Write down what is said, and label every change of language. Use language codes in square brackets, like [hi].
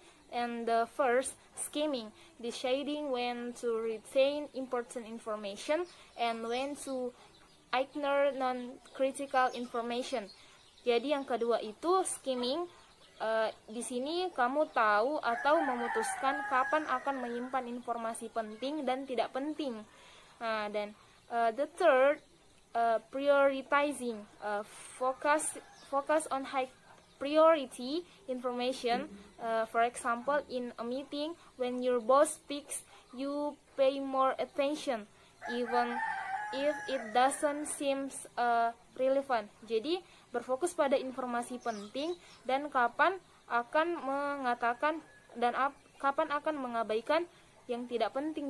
[en] And the first, skimming, deciding when to retain important information and when to ignore non-critical information. [id] Jadi yang kedua itu skimming. Di sini kamu tahu atau memutuskan kapan akan menyimpan informasi penting dan tidak penting. [en] Dan the third, prioritizing, focus on high priority information. For example, in a meeting, when your boss speaks, you pay more attention, even if it doesn't seem relevant. [id] Jadi, berfokus pada informasi penting dan kapan akan mengatakan dan kapan akan mengabaikan yang tidak penting.